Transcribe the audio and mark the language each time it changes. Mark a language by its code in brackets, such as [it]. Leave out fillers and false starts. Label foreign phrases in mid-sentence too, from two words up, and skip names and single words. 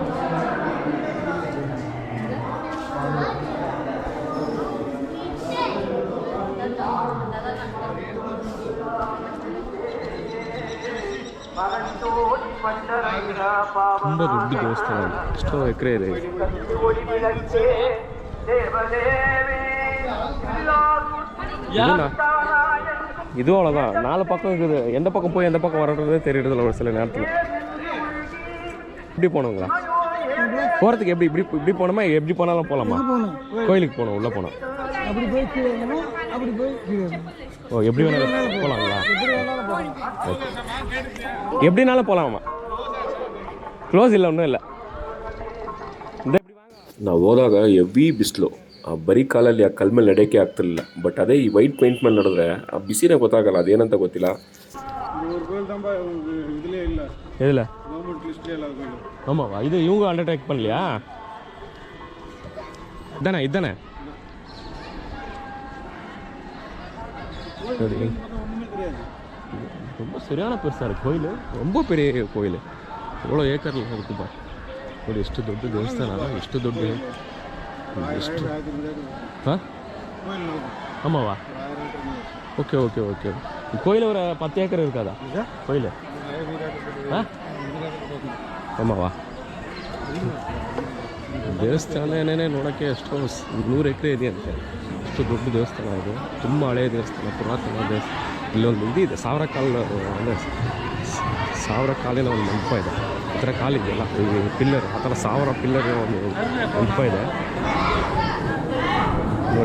[kn] ತುಂಬ ದೊಡ್ಡ ದೇವಸ್ಥಾನ, ಎಷ್ಟೋ ಎಕರೆ ಇದೆ. [ta] இது அவ்வளோதான். 4 பக்கம் இருக்குது. எந்த பக்கம் போய் எந்த பக்கம் வரதுறதே தெரியுறதில்ல ஒரு சில நேரத்தில். இப்படி போனோங்களா? போகிறதுக்கு இப்படி போனோமா? எப்படி போனாலும் போகலாமா? கோயிலுக்கு போகணும், உள்ளே போனோம். ஓ, எப்படி வேணாலும் போகலாங்களா? எப்படினாலும் போகலாமா? [kn] ಕ್ಲೋಸ್ ಇಲ್ಲ, ಇನ್ನೂ ಇಲ್ಲ. ನಾವು ಹೋದಾಗ ಹೆವಿ ಬಿಸಿಲು, ಬರೀ ಕಾಲಲ್ಲಿ ಆ ಕಲ್ ಮೇಲೆ ನಡೆಯೋಕ್ಕೆ ಆಗ್ತಿರಲಿಲ್ಲ. ಬಟ್ ಅದೇ ಈ ವೈಟ್ ಪೇಂಟ್ ಮೇಲೆ ನಡೆದ್ರೆ ಆ ಬಿಸಿನೇ ಗೊತ್ತಾಗಲ್ಲ, ಅದೇನಂತ ಗೊತ್ತಿಲ್ಲ. [ta] ಇಲ್ಲ ஆமாவா? இது இவங்க அண்டர்டேக் பண்ணலையா? இதானே ரொம்ப சரியான பெருசாக இருக்குது கோயில். ரொம்ப பெரிய கோயில். எவ்வளோ ஏக்கரில் இருக்குப்பா ನೋಡಿ. [kn] ಎಷ್ಟು ದೊಡ್ಡ ದೇವಸ್ಥಾನ, ಎಷ್ಟು ದೊಡ್ಡ, ಎಷ್ಟು ಹಾಂ ஆமாவா? [ta] ஓகே ஓகே ஓகே. கோயில் ஒரு 10 ஏக்கர் இருக்காதா கோயில்? ஆமாவா? [kn] ದೇವಸ್ಥಾನ ಏನೇನೇ ನೋಡೋಕ್ಕೆ ಎಷ್ಟೋ 100 ಎಕರೆ ಇದೆಯಂತೆ. ಅಷ್ಟು ದೊಡ್ಡ ದೇವಸ್ಥಾನ ಇದು. ತುಂಬ ಹಳೆಯ ದೇವಸ್ಥಾನ, ಪುರಾತನ ದೇವಸ್ಥಾನ. ಇಲ್ಲೊಂದು ಇದೆ, 1000 ಕಾಲಿನ ಒಂದು ಮಂಟಪ ಇದೆ. ಈ ಥರ ಕಾಲಿದೆಯಲ್ಲ, ಈ ಪಿಲ್ಲರ್, ಆ ಥರ 1000 ಪಿಲ್ಲರ್ ಒಂದು ಮಂಟಪ ಇದೆ ನೋಡಿ.